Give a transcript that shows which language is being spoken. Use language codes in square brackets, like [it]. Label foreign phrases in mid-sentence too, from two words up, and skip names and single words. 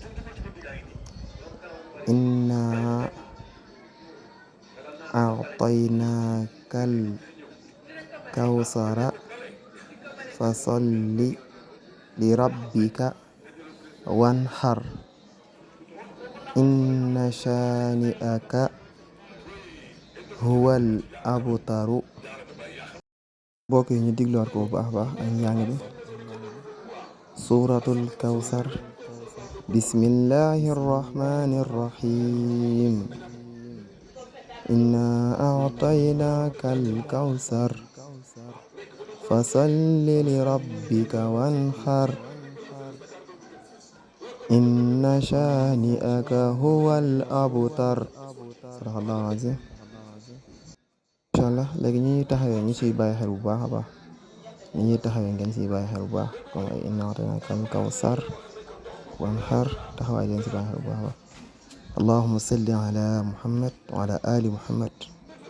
[ar] إنا أعطيناك الكوثر فصل لربك وانحر إن شانئك هو الأبتر. [wo] mbokk yi ñu digluwaat ko bu baax baax ak njàng bi. [ar] سورة الكوثر بسم الله الرحمن الرحيم إنا أعطيناك الكوثر فصل لربك وانحر إن شانئك هو الأبتر. صدق الله العظيم. إن شاء الله [wo] léegi ñi ñuy taxawee ñu ciy bàyyi xel bu baax a baax ñi ñuy taxawee ngeen ciy bàyyi xel bu baax comme ay [ar] إنا أعطيناك الكوثر وانحر [wo] taxawaay ngeen ci bàyyi xel bu baax a baax. [ar] اللهم صل على محمد وعلى آل محمد.